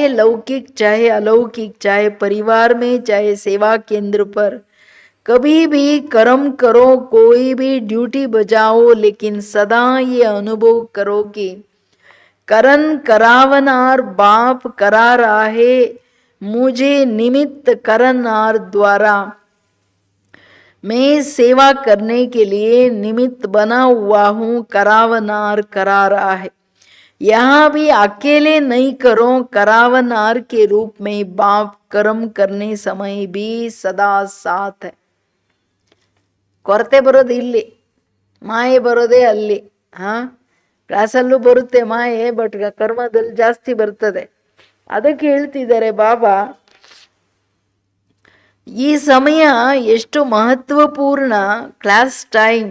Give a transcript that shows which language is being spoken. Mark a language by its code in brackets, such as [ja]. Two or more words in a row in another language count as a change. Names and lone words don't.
[hi] लौकिक चाहे अलौकिक, चाहे परिवार में चाहे सेवा केंद्र पर, कभी भी कर्म करो, कोई भी ड्यूटी बजाओ, लेकिन सदा ये अनुभव करो कि करन करावनार बाप करा रहा है, मुझे निमित्त करनार द्वारा मैं सेवा करने के लिए निमित्त बना हुआ हूँ. करावनार करा रहा है. यहाँ भी अकेले नहीं करो, करावनार के रूप में बाप कर्म करने समय भी सदा साथ है. [kn] ಕೊರತೆ ಬರೋದು ಇಲ್ಲಿ, ಮಾಯೆ ಬರೋದೇ ಅಲ್ಲಿ. ಕ್ಲಾಸಲ್ಲೂ ಬರುತ್ತೆ ಮಾಯೆ, ಬಟ್ ಕರ್ಮದಲ್ಲಿ ಜಾಸ್ತಿ ಬರ್ತದೆ. ಅದಕ್ಕೆ ಹೇಳ್ತಿದ್ದಾರೆ ಬಾಬಾ, ಈ ಸಮಯ ಎಷ್ಟು ಮಹತ್ವಪೂರ್ಣ [en] class time.